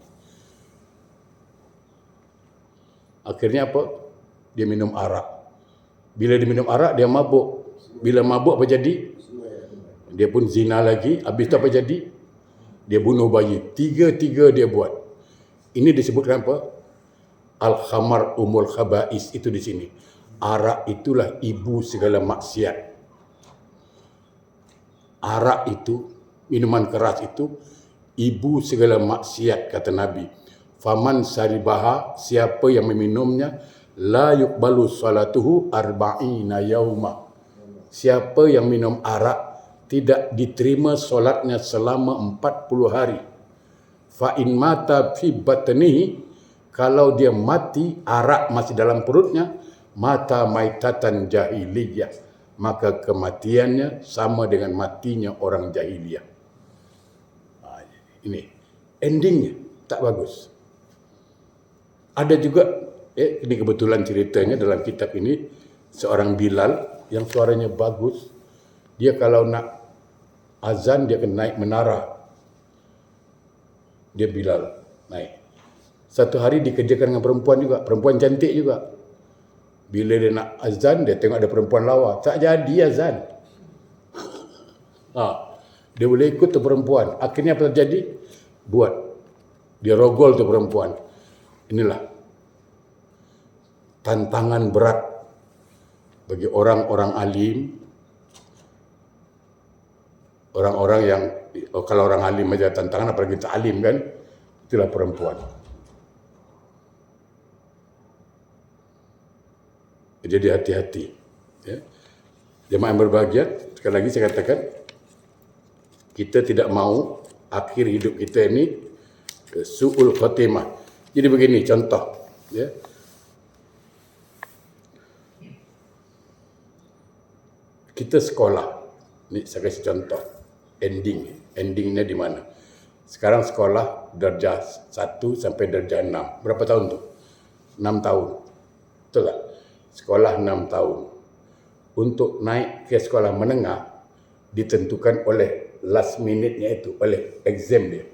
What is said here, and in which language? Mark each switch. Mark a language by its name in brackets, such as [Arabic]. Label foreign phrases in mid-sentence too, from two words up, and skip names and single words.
[Malay] Akhirnya apa? Dia minum arak. Bila dia minum arak, dia mabuk. Bila mabuk apa jadi? Dia pun zina lagi. Habis itu apa jadi? Dia bunuh bayi. Tiga-tiga dia buat. Ini disebutkan apa? [Arabic] الخمر أم الخبائث, [Malay] itu di sini. Arak itulah ibu segala maksiat. Arak itu, minuman keras itu, ibu segala maksiat, kata Nabi. [Arabic] فمن شربها, [Malay] siapa yang meminumnya, [Arabic] لا يقبل صلاته أربعين يوما. [Malay] Siapa yang minum arak, tidak diterima solatnya selama 40 hari. [Arabic] فإن مات في بطنه, [Malay] kalau dia mati, arak masih dalam perutnya, [Arabic] مات ميتة جاهلية, [Malay] maka kematiannya sama dengan matinya orang jahiliyah. Ini endingnya tak bagus. Ada juga, ini kebetulan ceritanya dalam kitab ini, seorang Bilal yang suaranya bagus, dia kalau nak azan dia akan naik menara. Dia Bilal naik. Satu hari dikerjakan dengan perempuan juga, perempuan cantik juga. Bila dia nak azan, dia tengok ada perempuan lawa, tak jadi azan. Dia boleh ikut tu perempuan. Akhirnya apa terjadi? Buat. Dia rogol tu perempuan. Inilah tantangan berat bagi orang-orang alim. Orang-orang yang, kalau orang alim aja tantangan, apalagi tak alim kan? Itulah perempuan. Jadi hati-hati. Ya. Jemaah yang berbahagia, sekali lagi saya katakan, kita tidak mau akhir hidup kita ini [Arabic] سوء الخاتمة. [Malay] Jadi begini contoh, ya. Kita sekolah, ni saya kasih contoh, endingnya di mana? Sekarang sekolah darjah 1 sampai darjah 6. Berapa tahun tu? 6 tahun. Betul tak? Sekolah 6 tahun. Untuk naik ke sekolah menengah ditentukan oleh [English] last minute- [Malay] nya itu, oleh exam dia.